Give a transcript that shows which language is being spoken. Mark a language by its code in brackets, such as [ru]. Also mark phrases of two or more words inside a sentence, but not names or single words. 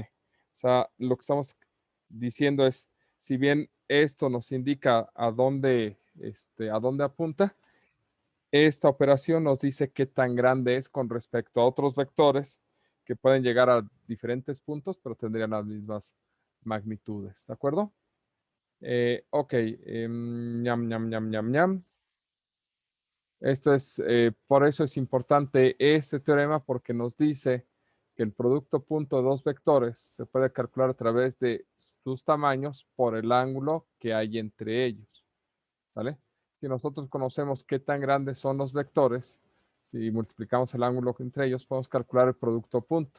[es] O sea, lo que estamos diciendo es, si bien esto nos indica a dónde apunta, esta operación nos dice qué tan grande es con respecto a otros vectores que pueden llegar a diferentes puntos, pero tendrían las mismas magnitudes, ¿de acuerdo? Ok, ñam, ñam, ñam, ñam, ñam. Esto es, por eso es importante este teorema porque nos dice que el producto punto de dos vectores se puede calcular a través de sus tamaños por el ángulo que hay entre ellos, ¿vale? Si nosotros conocemos qué tan grandes son los vectores, si multiplicamos el ángulo entre ellos, podemos calcular el producto punto.